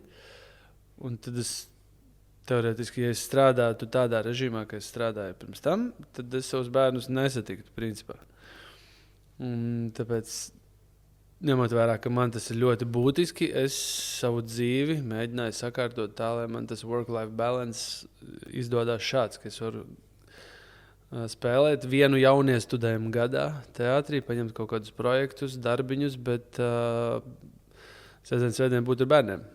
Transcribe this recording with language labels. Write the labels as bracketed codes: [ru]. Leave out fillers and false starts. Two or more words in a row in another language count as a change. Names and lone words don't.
[lv] Un tad es teorētiski, ja es strādātu tādā režīmā, kā es strādāju pirms tam, tad es savus bērnus nesatiktu principā. Un tāpēc, ņemot vērā, ka man tas ir ļoti būtiski, es savu dzīvi mēģināju sakārtot tā, lai man tas [en] work-life balance [lv] izdodas šāds, ka es varu spēlēt vienu jauniestudējumu gadā teātrī, paņemt kaut kādus projektus, darbiņus, bet sestdien būt ar bērniem.